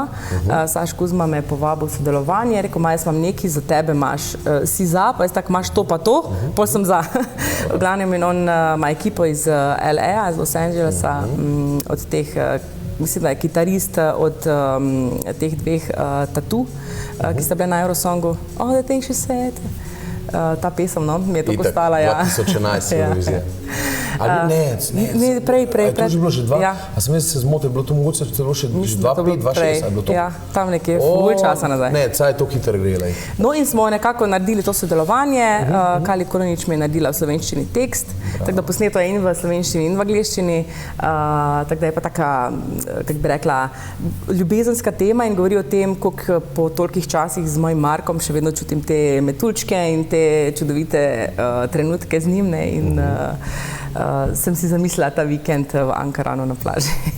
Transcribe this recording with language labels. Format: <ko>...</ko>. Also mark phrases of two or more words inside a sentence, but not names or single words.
<sl>Saš Kuzma me je povabil v sodelovanje, rekel, jaz imam nekaj za tebe, si za, pa jaz tako imaš to pa to, pol sem za. V glavnem in on ima ekipo iz LA, iz Los Angelesa, od teh, mislim, da je kitarist od teh dveh Tatu, ki sta bile na Eurosongu.</sl> <en>Oh, the thing she said.</en> <sl>Ta pesem, no, mi je to postala, ja. 2011 Eurovizija. Ali ne, prej. Je to že bilo že dva? A sem jaz se zmotil, je bilo to mogoče celo še 2-5, 2-6, je bilo to? Ja, tam nekje, ful časa nazaj. Ne, caj to hitro gre. No in smo nekako naredili to sodelovanje, Kali Koronič mi je naredila v slovenščini tekst, tako da posneto je in v slovenščini in v angleščini, tako da je pa taka, kako bi rekla, ljubezenska tema in govori o tem, koliko po tolikih časih z mojim Markom še vedno čutim te metuljčke in te čudovite trenutke z njim, ne, in sem si zamislila ta vikend v Ankaranu na plaži.</sl>